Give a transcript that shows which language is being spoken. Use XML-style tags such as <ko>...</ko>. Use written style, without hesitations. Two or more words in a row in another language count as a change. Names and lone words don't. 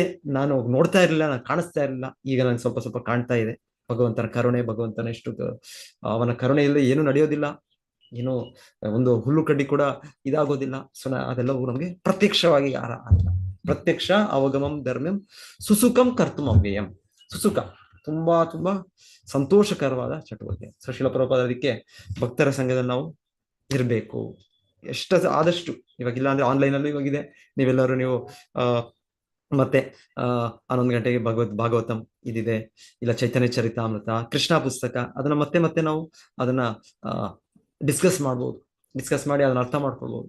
<kn>ನಾನು ನೋಡ್ತಾ ಇರಲಿಲ್ಲ, ನಾನು ಕಾಣಿಸ್ತಾ ಇರಲಿಲ್ಲ, ಈಗ ನಾನು ಸ್ವಲ್ಪ ಕಾಣ್ತಾ ಇದೆ ಭಗವಂತನ ಕರುಣೆ. ಭಗವಂತನ ಎಷ್ಟು ಅವನ ಕರುಣೆ ಇಲ್ಲದೆ ಏನು ನಡೆಯೋದಿಲ್ಲ, ಏನು ಒಂದು ಹುಲ್ಲು ಕಡ್ಡಿ ಕೂಡ ಇದಾಗೋದಿಲ್ಲ. ಸೊ ಅದೆಲ್ಲವೂ ನಮ್ಗೆ ಪ್ರತ್ಯಕ್ಷವಾಗಿ</kn> <sa>ಪ್ರತ್ಯಕ್ಷ ಅವಗಮಂ ಧರ್ಮ್ಯಂ ಸುಸುಖಂ ಕರ್ತುಂ ಅವ್ಯಯಂ.</sa> <kn>ಸುಸುಖ, ತುಂಬಾ ತುಂಬಾ ಸಂತೋಷಕರವಾದ ಚಟುವಟಿಕೆ. ಸೊ ಶಿಲ ಪ್ರಭುಪಾದ ಅದಕ್ಕೆ ಭಕ್ತರ ಸಂಘದಲ್ಲಿ ನಾವು ಇರ್ಬೇಕು ಆದಷ್ಟು. ಇವಾಗಿಲ್ಲ ಅಂದ್ರೆ ಆನ್ಲೈನ್ ಅಲ್ಲೂ ಇವಾಗಿದೆ, ನೀವೆಲ್ಲರೂ ನೀವು ಮತ್ತೆ 11 ಗಂಟೆಗೆ ಭಾಗವತಂ ಇದಿದೆ, ಇಲ್ಲ ಚೈತನ್ಯ ಚರಿತಾಮೃತ, ಕೃಷ್ಣ ಪುಸ್ತಕ, ಅದನ್ನ ಮತ್ತೆ ನಾವು ಅದನ್ನ ಡಿಸ್ಕಸ್ ಮಾಡಿ ಅದನ್ನ ಅರ್ಥ ಮಾಡ್ಕೊಳ್ಬಹುದು.</kn>